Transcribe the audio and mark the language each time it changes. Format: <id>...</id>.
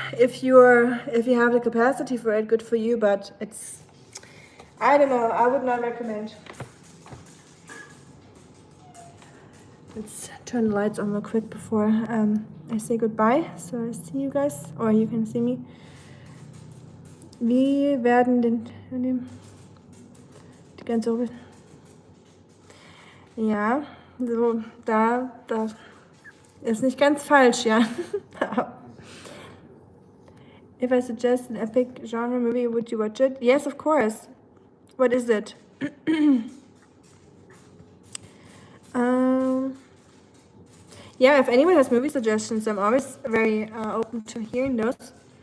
<en>If you have the capacity for it, good for you, but it's, I don't know, I would not recommend. Let's turn the lights on real quick before I say goodbye, so I see you guys, or you can see me.</en> <de>Wie werden denn die ganze Ober... Ja, so, da ist nicht ganz falsch, ja.</de> <en>If I suggest an epic genre movie, would you watch it? Yes, of course. What is it? Yeah, if anyone has movie suggestions, I'm always very open to hearing those.</en>